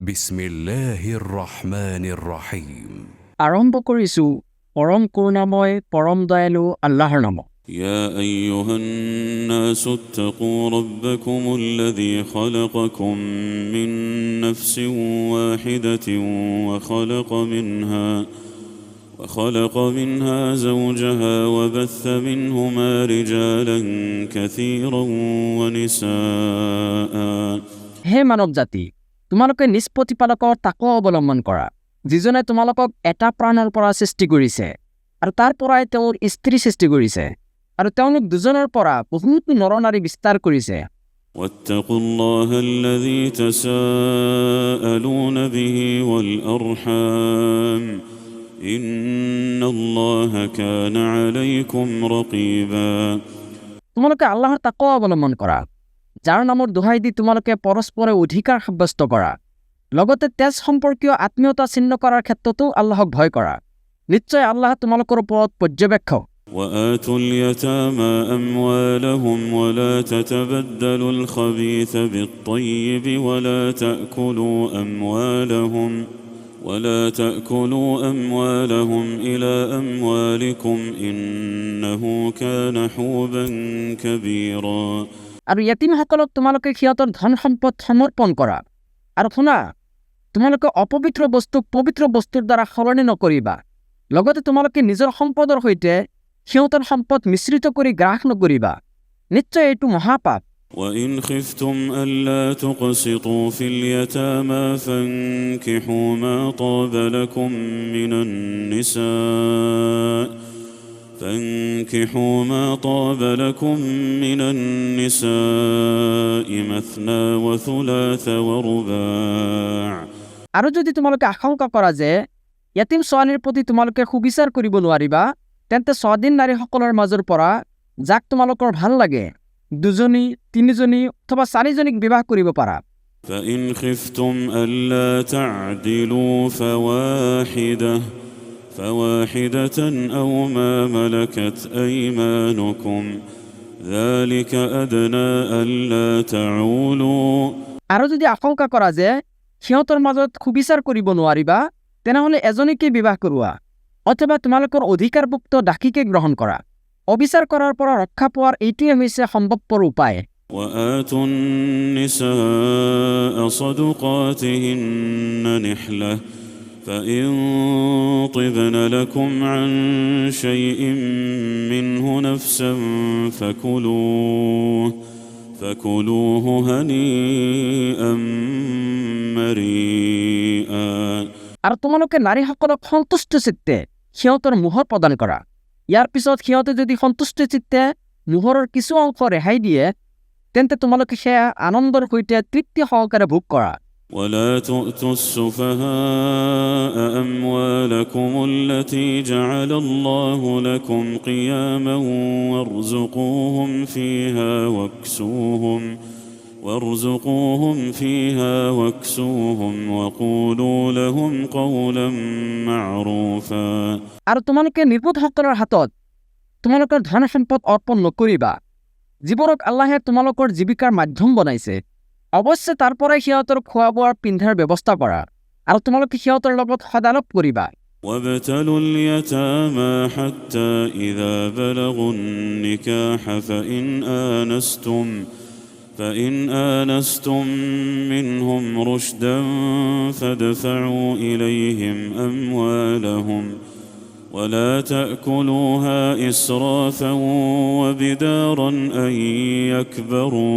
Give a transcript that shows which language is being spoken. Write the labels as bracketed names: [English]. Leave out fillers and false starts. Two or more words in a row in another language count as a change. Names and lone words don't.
[Arabic] بسم الله الرحمن الرحيم. [Assamese] আৰম্ভ কৰিছোঁ পৰম কৰুণাময় পৰম দয়ালু আল্লাহৰ নামত। [Arabic] يا أيها الناس اتقوا ربكم الذي خلقكم من نفس واحدة وخلق منها زوجها وبث منهما رجالا كثيرا ونساء [Assamese] হে মানৱ জাতি, তোমালোকে নিজ প্ৰতিপালকৰ তাকৱা অৱলম্বন কৰা, যিজনে তোমালোকক এটা প্ৰাণৰ পৰা সৃষ্টি কৰিছে আৰু তাৰ পৰাই তেওঁৰ স্ত্ৰী সৃষ্টি কৰিছে আৰু তেওঁলোক দুজনৰ পৰা বহুত নৰনাৰী বিস্তাৰ কৰিছে। [Arabic] واتقوا الله الذي تساءلون به والأرحام إن الله كان عليكم رقيبا [Assamese] তোমালোকে আল্লাহৰ তাকৱা অৱলম্বন কৰা, যাৰ নামৰ দোহাই দি তোমালোকে পৰস্পৰে অধিকাৰ সাব্যস্ত কৰা, লগতে তেজ সম্পৰ্কীয় আত্মীয়তা ছিন্ন কৰাৰ ক্ষেত্ৰতো আল্লাহক ভয় কৰা। নিশ্চয় আল্লাহ তোমালোকৰ ওপৰত পৰ্যবেক্ষক। [Arabic] وآتوا اليتامى أموالهم ولا تتبدلوا الخبيث بالطيب ولا تأكلوا أموالهم إلى أموالكم إنه كان حوبا كبيرا [Assamese] আৰু য়াতিমসকলক তোমালোকে সিহঁতৰ ধন সম্পদ সমৰ্পণ কৰা। আৰু শুনা, তোমালোকে অপবিত্ৰ বস্তুক পবিত্ৰ বস্তুৰ দ্বাৰা সলনি নকৰিবা। লগতে তোমালোকে নিজৰ সম্পদৰ সৈতে সিহঁতৰ সম্পদ মিশ্ৰিত কৰি গ্ৰাস নকৰিবা। নিশ্চয় এইটো মহাপাপ। [Arabic] وإن خفتم ألا تقسطوا في اليتامى فانكحوا ما طاب لكم من النساء مثنى وثلاث ورباع [Assamese] আৰু যদি তোমালোকে আশংকা কৰা যে য়াতিম ছোৱালীৰ প্ৰতি তোমালোকে সুবিচাৰ কৰিব নোৱাৰিবা, তেন্তে স্বাধীন নাৰীসকলৰ মাজৰ পৰা যাক তোমালোকৰ ভাল লাগে দুজনী, তিনিজনী অথবা চাৰিজনীক বিবাহ কৰিব পাৰা। [Arabic] فإن خفتم ألا تعدلوا فواحدة أو ما ملكت أيمانكم ذلك أدنى ألا تعولوا [Assamese] আৰু যদি আশংকা কৰা যে সিহঁতৰ মাজত সুবিচাৰ কৰিব নোৱাৰিবা, তেনেহ'লে এজনীকে বিবাহ কৰোৱা অথবা তোমালোকৰ অধিকাৰভুক্ত দাসীকে গ্ৰহণ কৰা। অবিচাৰ কৰাৰ পৰা ৰক্ষা পোৱাৰ এইটোৱে হৈছে সম্ভৱপৰ উপায়। [Arabic] وآتوا النساء صدقاتهن نحلة فإن طبن لكم عن شيء منه نفسا فكلوه هنيئا مريئا [Assamese] আৰু তোমালোকে নাৰীসকলক সন্তুষ্ট চিত্তে সিহঁতৰ মোহৰ প্ৰদান কৰা। ইয়াৰ পিছত সিহঁতে যদি সন্তুষ্ট চিত্তে মোহৰৰ কিছু অংশ ৰেহাই দিয়ে, তেন্তে তোমালোকে সেয়া আনন্দৰ সৈতে তৃপ্তি সহকাৰে ভোগ কৰা। [Arabic] ولا تؤتوا السفهاء أموالكم التي جعل الله لكم قياما وارزقوهم فيها واكسوهم وقولوا لهم قولا معروفا [Assamese] আৰু তোমালোকে নিৰ্বোধসকলৰ হাতত তোমালোকৰ ধন সম্পদ অৰ্পণ নকৰিবা, যিবোৰক আল্লাহে তোমালোকৰ জীৱিকাৰ মাধ্যম বনাইছে। অৱশ্যে তাৰ পৰাই সিহঁতৰ খোৱা বোৱাৰ পিন্ধাৰ ব্যৱস্থা কৰা আৰু তোমালোকে সিহঁতৰ লগত সদালপ কৰিবা। [Arabic] وابتلوا اليتامى حتى إذا بلغوا النكاح فإن آنستم منهم رشدا فادفعوا إليهم أموالهم ولا تأكلوها إسرافا وبدارا أن يكبروا